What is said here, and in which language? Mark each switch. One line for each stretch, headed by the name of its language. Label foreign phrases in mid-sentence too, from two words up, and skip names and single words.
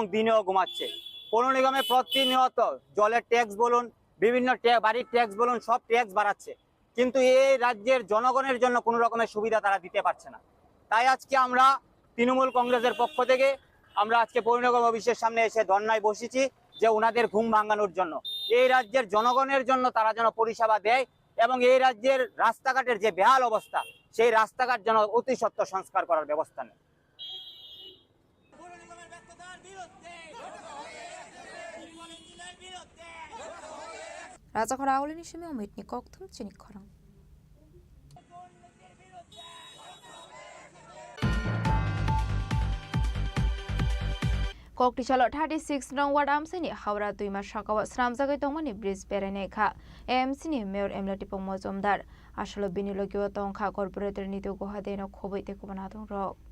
Bangla: দিনেও ঘুমাচ্ছে পৌর নিগমে প্রতিনিয়ত জলের ট্যাক্স বলুন বিভিন্ন বাড়ির ট্যাক্স বলুন সব ট্যাক্স বাড়াচ্ছে কিন্তু এই রাজ্যের জনগণের জন্য কোনো রকমের সুবিধা তারা দিতে পারছে না তাই আজকে আমরা তৃণমূল কংগ্রেসের পক্ষ থেকে আমরা আজকে পৌর নিগম অফিসের সামনে এসে ধর্নায় বসেছি যে ওনাদের ঘুম ভাঙানোর জন্য, এই রাজ্যের জনগণের জন্য তারা যেন পরিষেবা দেয় এবং এই রাজ্যের রাস্তাঘাটের যে বেহাল অবস্থা সেই রাস্তাঘাট যেন অতি সত্বর সংস্কার করার ব্যবস্থা নেয়।
Kok Borok: Raja Khorang ni shime umit ni koktum Chini Khorang. Kokti chalo 36 nong ward amsini Howrah 2 mas sakawa sramjagai tongmani bridge berene kha AMC ni mayor Emlati Pongmojomdar asolo binilogyo tongkha corporator nito gohadeno khoboi te kubana dong rok.